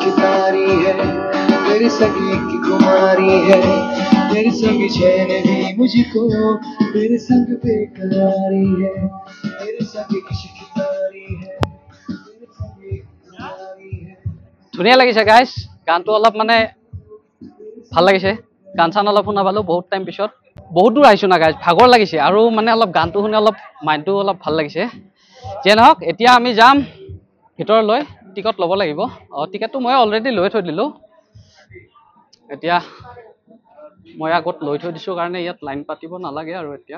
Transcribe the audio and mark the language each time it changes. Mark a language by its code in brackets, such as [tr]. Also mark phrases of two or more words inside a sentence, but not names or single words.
[hi] की तारी है तेरे संग एक कुमारी है तेरे संग चैन भी मुझको तेरे संग बेकरारी है तेरे संग इश्क की तारी है तेरे संग एक कुमारी है [as] ধুনীয়া লাগিছে গাইস গানটো অলপ মানে ভাল লাগিছে গান চান অলপ শুনা পালো বহুত টাইম পিছত বহুত দূৰ আহিছো না গাইস ভাগৰ লাগিছে আৰু মানে অলপ গানটো শুনি অলপ মাইন্ডটো অলপ ভাল লাগিছে যে নহওক এতিয়া আমি যাম ভিতৰলৈ টিকট ল'ব লাগিব টিকটটো মই অলৰেডি লৈ থৈ দিলো এতিয়া মই আগত লৈ থৈ দিছো কাৰণে ইয়াত লাইন পাতিব নালাগে আৰু